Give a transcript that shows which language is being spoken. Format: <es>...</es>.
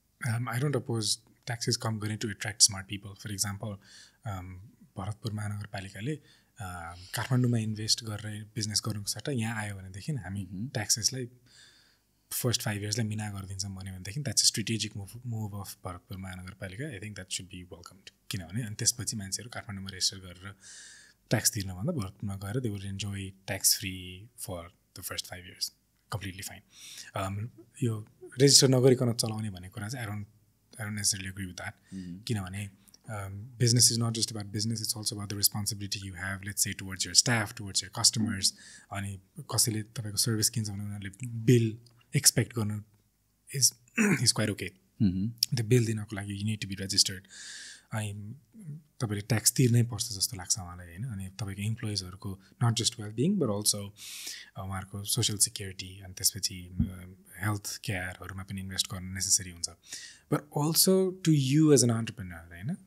<en>I don't oppose taxes come going to attract smart people.</en> <ne>For example, Bharatpur महानगरपालिकाले काठमाडौँमा invest गरेर business गर्नुको सट्टा यहाँ आयो भनेदेखि हामी ट्याक्सेसलाई फर्स्ट 5 इयर्सलाई मिना गरिदिन्छौँ भनेदेखि</ne> <en>that's a strategic move of</en> <ne>Bharatpur महानगरपालिका.</ne> <en>I think that should be welcomed.</en> <ne>किनभने अनि त्यसपछि मान्छेहरू काठमाडौँमा रेजिस्टर गरेर ट्याक्स तिर्नभन्दा भरतपुरमा गएर</ne> <en>They will enjoy tax free for the first 5 years. Completely fine.</en> <ne>यो रेजिस्टर नगरिकन चलाउने भन्ने कुरा चाहिँ</ne> <en>I don't necessarily agree with that.</en> <ne>किनभने</ne> <en>business is not just about business, it's also about the responsibility you have, let's say, towards your staff, towards your customers.</en> <ne>अनि कसैले तपाईँको सर्भिस किन्छ भने उनीहरूले बिल एक्सपेक्ट गर्नु</ne> <en>Is quite okay.</en> <ne>त्यो bill दिनको लागि</ne> <en>You need to be registered.</en> <ne>अनि तपाईँले ट्याक्स तिर्नै पर्छ जस्तो लाग्छ मलाई होइन. अनि तपाईँको इम्प्लोइजहरूको</ne> <en>not just well being but also</en> <ne>उहाँहरूको सोसियल सिक्युरिटी अनि त्यसपछि हेल्थ केयरहरूमा पनि इन्भेस्ट गर्नु नेसेसरी हुन्छ.</ne> <en>but also to you as an entrepreneur</en> <ne>होइन,</ne>